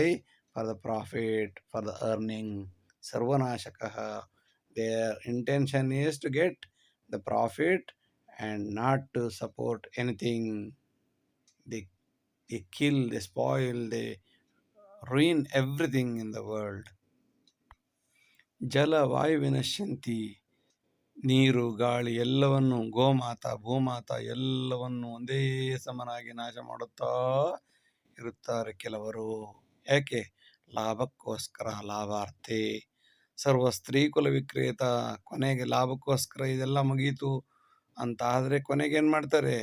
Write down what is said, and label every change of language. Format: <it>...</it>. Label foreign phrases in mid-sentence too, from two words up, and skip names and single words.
<en>For the profit, for the earning.</en> <sa>Sarvanashakaha.</sa> <en>Their intention is to get the profit and not to support anything. They kill, they spoil, they ruin everything in the world.</en> <sa>ಜಲ ವಾಯು ವಿನಶ್ಯಂತಿ.</sa> <kn>ನೀರು ಗಾಳಿ ಎಲ್ಲವನ್ನು, ಗೋಮಾತ ಭೂಮಾತ ಎಲ್ಲವನ್ನು ಒಂದೇ ಸಮನಾಗಿ ನಾಶ ಮಾಡುತ್ತಾ ಇರುತ್ತಾರೆ ಕೆಲವರು. ಯಾಕೆ? ಲಾಭಕ್ಕೋಸ್ಕರ, ಲಾಭಾರ್ಥೆ.</kn> <sa>ಸರ್ವ ಸ್ತ್ರೀ ಕುಲ ವಿಕ್ರೇತ.</sa> <kn>ಕೊನೆಗೆ ಲಾಭಕ್ಕೋಸ್ಕರ ಇದೆಲ್ಲ ಮುಗೀತು ಅಂತ ಆದರೆ ಕೊನೆಗೇನು ಮಾಡ್ತಾರೆ?</kn>